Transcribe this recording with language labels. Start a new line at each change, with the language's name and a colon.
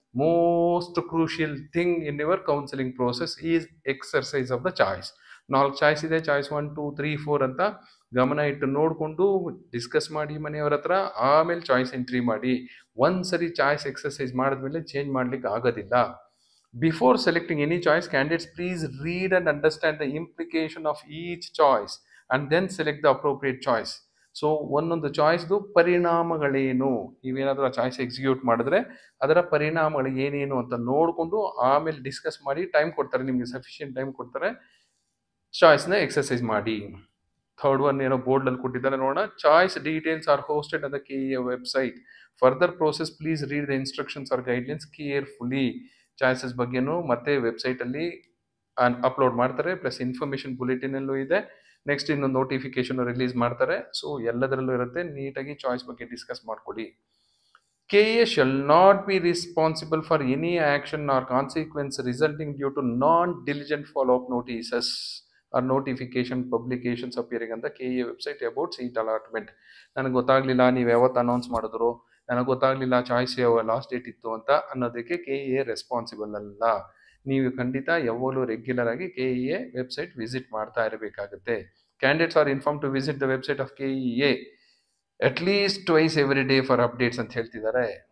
English: Most crucial thing in your counselling process is exercise of the choice.
Kannada: 4 choice ಇದೆ, choice 1 2 3 4 ಅಂತ ಗಮನ ಇಟ್ಟು ನೋಡಿಕೊಂಡು ಡಿಸ್ಕಸ್ ಮಾಡಿ ಮನೆಯವರ ಹತ್ರ, ಆಮೇಲೆ ಚಾಯ್ಸ್ ಎಂಟ್ರಿ ಮಾಡಿ. ಒಂದ್ಸರಿ ಚಾಯ್ಸ್ ಎಕ್ಸರ್ಸೈಸ್ ಮಾಡಿದ್ಮೇಲೆ ಚೇಂಜ್ ಮಾಡ್ಲಿಕ್ಕೆ ಆಗೋದಿಲ್ಲ.
English: Before selecting any choice, candidates please read and understand the implication of each choice and then select the appropriate choice.
Kannada: So ಒಂದೊಂದು ಚಾಯ್ಸ್ದು ಪರಿಣಾಮಗಳೇನು, ನೀವೇನಾದರೂ ಆ ಚಾಯ್ಸ್ ಎಕ್ಸಿಕ್ಯೂಟ್ ಮಾಡಿದ್ರೆ ಅದರ ಪರಿಣಾಮಗಳು ಏನೇನು ಅಂತ ನೋಡಿಕೊಂಡು ಆಮೇಲೆ ಡಿಸ್ಕಸ್ ಮಾಡಿ ಟೈಮ್ ಕೊಡ್ತಾರೆ, ನಿಮಗೆ ಸಫಿಷಿಯೆಂಟ್ ಟೈಮ್ ಕೊಡ್ತಾರೆ, ಚಾಯ್ಸ್ನ ಎಕ್ಸರ್ಸೈಸ್ ಮಾಡಿ.
English: third one
Kannada: ಏನೋ ಬೋರ್ಡಲ್ಲಿ ಕೊಟ್ಟಿದ್ದಾರೆ ನೋಡೋಣ.
English: Choice details are hosted on the KEA website. Further process please read the instructions or guidelines carefully.
Kannada: Choices ಬಗ್ಗೆನೂ ಮತ್ತೆ ವೆಬ್ಸೈಟಲ್ಲಿ ಅಪ್ಲೋಡ್ ಮಾಡ್ತಾರೆ, ಪ್ಲಸ್ ಇನ್ಫಾರ್ಮೇಷನ್ ಬುಲೆಟಿನಲ್ಲೂ ಇದೆ. ನೆಕ್ಸ್ಟ್ ಇನ್ನೊಂದು ನೋಟಿಫಿಕೇಶನ್ ರಿಲೀಸ್ ಮಾಡ್ತಾರೆ. ಸೊ ಎಲ್ಲದರಲ್ಲೂ ಇರುತ್ತೆ, ನೀಟಾಗಿ ಚಾಯ್ಸ್ ಬಗ್ಗೆ ಡಿಸ್ಕಸ್ ಮಾಡ್ಕೊಳ್ಳಿ.
English: KEA shall not be responsible for any action or consequence resulting due to non-diligent follow-up notices or notification publications appearing on the KEA website about seat allotment.
Kannada: ನನಗೆ ಗೊತ್ತಾಗಲಿಲ್ಲ ನೀವು ಯಾವತ್ತು ಅನೌನ್ಸ್ ಮಾಡಿದ್ರು, ನನಗೆ ಗೊತ್ತಾಗಲಿಲ್ಲ ಚಾಯ್ಸ್ ಯಾವ ಲಾಸ್ಟ್ ಡೇಟ್ ಇತ್ತು ಅಂತ ಅನ್ನೋದಕ್ಕೆ KEA ರೆಸ್ಪಾನ್ಸಿಬಲ್ ಅಲ್ಲ. ನೀವು ಖಂಡಿತ ಯಾವಾಗಲೂ ರೆಗ್ಯುಲರ್ ಆಗಿ KEA ವೆಬ್ಸೈಟ್ ವಿಸಿಟ್ ಮಾಡ್ತಾ ಇರಬೇಕಾಗುತ್ತೆ.
English: candidates are inform to visit the website of KEA at least twice every day for updates
Kannada: ಅಂತ ಹೇಳ್ತಿದ್ದಾರೆ.